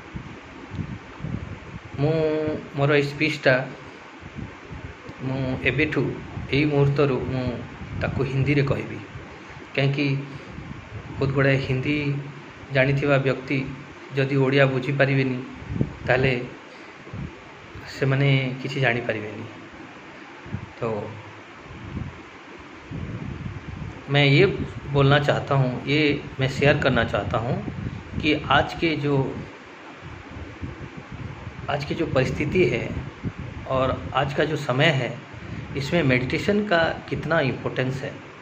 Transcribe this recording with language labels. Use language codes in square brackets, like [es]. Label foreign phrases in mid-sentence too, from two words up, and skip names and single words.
[or] ମୋର ଏଇ ସ୍ପିଚ୍ଟା ମୁଁ ଏବେଠୁ, ଏଇ ମୁହୂର୍ତ୍ତରୁ ମୁଁ ତାକୁ ହିନ୍ଦୀରେ କହିବି, କାହିଁକି ବହୁତ ଗୁଡ଼ାଏ ହିନ୍ଦୀ ଜାଣିଥିବା ବ୍ୟକ୍ତି ଯଦି ଓଡ଼ିଆ ବୁଝିପାରିବେନି ତାହେଲେ ସେମାନେ କିଛି ଜାଣିପାରିବେନି। [hi] तो मैं ये बोलना चाहता हूँ, मैं शेयर करना चाहता हूँ कि आज की जो परिस्थिति है और आज का जो समय है, इसमें मेडिटेशन का कितना इम्पोर्टेंस है।